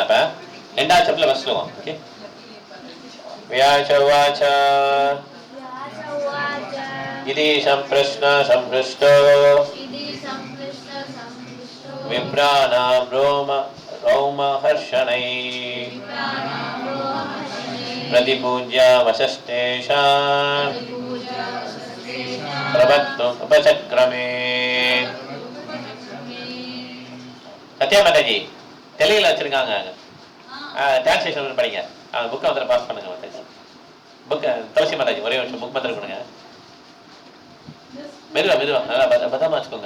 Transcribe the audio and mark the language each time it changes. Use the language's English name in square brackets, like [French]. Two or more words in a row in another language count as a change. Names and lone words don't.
[Tamil] இப்ப ரெண்டாவது [English] chapterல first [Tamil] ஸ்லோகம். [Sanskrit] ஓகே, व्यासवाच इतीशम् प्रश्न सम्पृष्टो विप्राणाम् रौमहर्षणे प्रतिपूज्य वशस्तेषा प्रवक्तुम् उपचक्रमे. [Tamil] சத்யா மாதாஜி தெலுங்குல வச்சிருக்காங்க, டிரான்ஸ்லேஷன் படிங்க. அந்த புக்கை வந்து பாஸ் பண்ணுங்க மாதாஜி. புக்கு துளசி மாதாஜி ஒரே வருஷம் புக் மாத்திரம் கொடுங்க. மெதுவா மெதுவா நல்லா பத்திரமா வச்சுக்கோங்க.